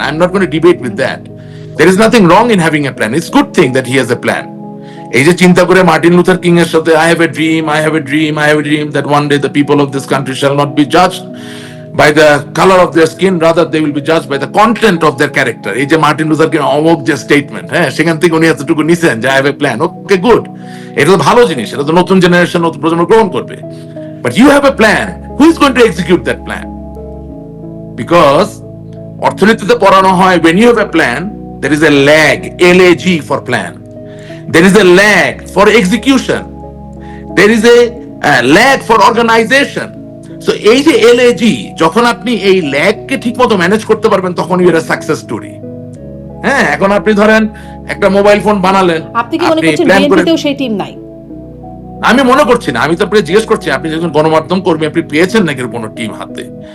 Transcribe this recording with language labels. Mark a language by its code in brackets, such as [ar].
[en] I'm not going to debate with that. There is nothing wrong in having a plan. It's a good thing that he has a plan. [bn] এই যে চিন্তা করে Martin Luther king এর সাথে [en] I have a dream that one day the people of this country shall not be judged by the color of their skin, rather they will be judged by the content of their character. [bn] এই যে Martin Luther king অমোক যে statement, হ্যাঁ, সেখান থেকে উনি এতটুকু নিছেন যে [en] I have a plan. [bn] Okay, good, এটা তো ভালো জিনিস, এটা তো নতুন জেনারেশন, নতুন প্রজন্ম গ্রহণ করবে। [en] But you have a plan, who is going to execute that plan? Because [bn] অর্থনীতিতে পড়ানো হয়, [en] when you have a plan there is a lag, LAG for plan, there is a lag for execution, there is a lag for organization. [bn] So এই যে LAG, যখন আপনি এই ল্যাগকে ঠিকমতো manage করতে পারবেন তখন [en] You are a success story. [bn] হ্যাঁ, এখন আপনি ধরেন একটা মোবাইল ফোন বানালেন, আপনি কি মনে করছেন বিএনপিতেও সেই টিম নাই? আমি মনে করছি না, আমি তো আপনাকে জিজ্ঞেস করছি, আপনি যখন গণমাধ্যম কর্মী, আপনি পেয়েছেন নাকি কোনো টিম হাতে?